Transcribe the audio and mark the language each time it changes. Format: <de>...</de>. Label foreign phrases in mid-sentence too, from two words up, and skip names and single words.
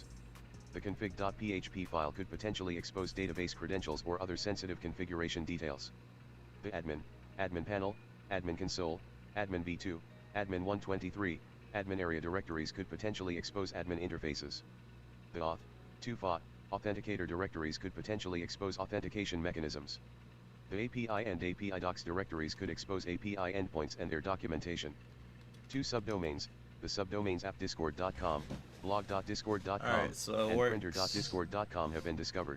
<en>The config.php file could potentially expose database credentials or other sensitive configuration details. The admin panel, admin console, admin v2, admin 123, admin area directories could potentially expose admin interfaces. The auth2fa authenticator directories could potentially expose authentication mechanisms. The API and API docs directories could expose API endpoints and their documentation. 2 subdomains, the subdomains appdiscord.com, blog.discord.com, Alright, so and printer.discord.com have been discovered.</en>